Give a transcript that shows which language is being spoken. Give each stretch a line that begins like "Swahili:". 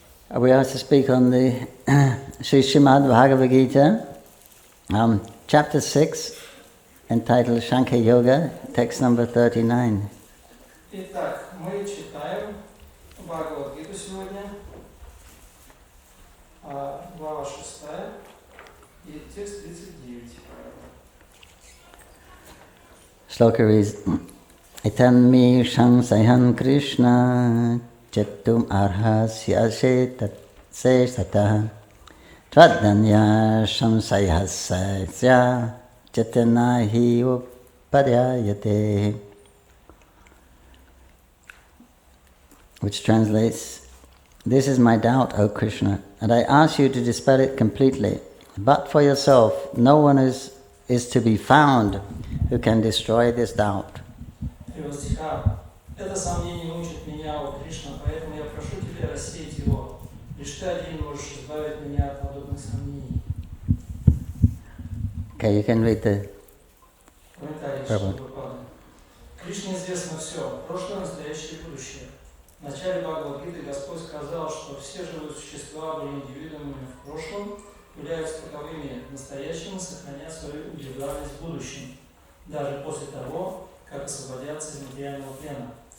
English: We are to speak on the Srimad Bhagavad-gita, chapter 6, entitled Sankhya-йога, text number 39.
Russian: Итак, мы читаем Бхагавад-гиту сегодня, глава 6, и текст 39.
English: Shloka reads,
Sanskrit: Etanmi shangsayhan Krishna Chattum arhasya se satah Tradanya shamsayhasya Chatanahi upadyayate.
English: Which translates, this is my doubt, O Krishna, and I ask you to dispel it completely. But for yourself, no one is to be found who can destroy this doubt.
Russian: Это сомнение мучит меня, о Кришна, поэтому я прошу Тебя рассеять его. Лишь Ты один можешь избавить меня от подобных сомнений.
English: Okay, you can read the
Russian: Комментарий. Кришне известно все, прошлое, настоящее и будущее. В начале Бхагавад-гиты Господь сказал, что все живые существа были индивидуумами в прошлом, являются таковыми в настоящем и сохранят свою индивидуальность в будущем, даже после того, как освободятся из материального плена.